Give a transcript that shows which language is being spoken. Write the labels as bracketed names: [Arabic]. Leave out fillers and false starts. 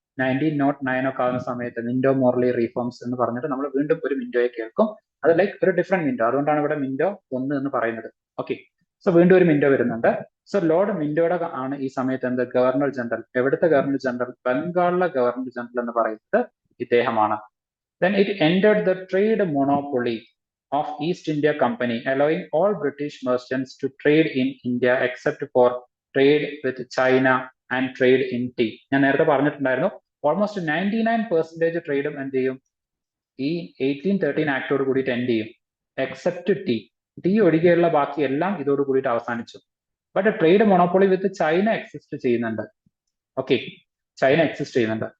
[Malayalam] 1909 ഒക്കെ ആകുന്ന സമയത്ത് മിന്റോ മോർലി റീഫോംസ് എന്ന് പറഞ്ഞിട്ട് നമ്മൾ വീണ്ടും ഒരു മിന്റോയെ കേൾക്കും. അത് ലൈക്ക് ഒരു ഡിഫറെന്റ് മിന്റോ, അതുകൊണ്ടാണ് ഇവിടെ മിന്റോ 1 എന്ന് പറയുന്നത്. ഓക്കെ, സോ വീണ്ടും ഒരു മിന്റോ വരുന്നുണ്ട്. സോ ലോർഡ് മിന്റോയുടെ ആണ് ഈ സമയത്ത് എന്ത്, ഗവർണർ ജനറൽ. എവിടുത്തെ ഗവർണർ ജനറൽ, ബംഗാളിലെ ഗവർണർ ജനറൽ എന്ന് പറയുന്നത് ഇദ്ദേഹമാണ്. [English] Then it ended the trade monopoly of East India Company, allowing all British merchants to trade in India except for trade with China and trade in tea. [Malayalam] ഞാൻ നേരത്തെ പറഞ്ഞിട്ടുണ്ടായിരുന്നു, almost 99% ട്രേഡും എന്ത് ചെയ്യും, ഈ 1813 ആക്ടോട് കൂടിയിട്ട് എൻഡ് ചെയ്യും, എക്സെപ്റ്റ് ടീ ഒഴികെയുള്ള ബാക്കി എല്ലാം ഇതോട് കൂടിയിട്ട് അവസാനിച്ചു. But trade monopoly with China exist ചെയ്യുന്നുണ്ട്. ഓക്കെ, ചൈന എക്സിസ്റ്റ് ചെയ്യുന്നുണ്ട്.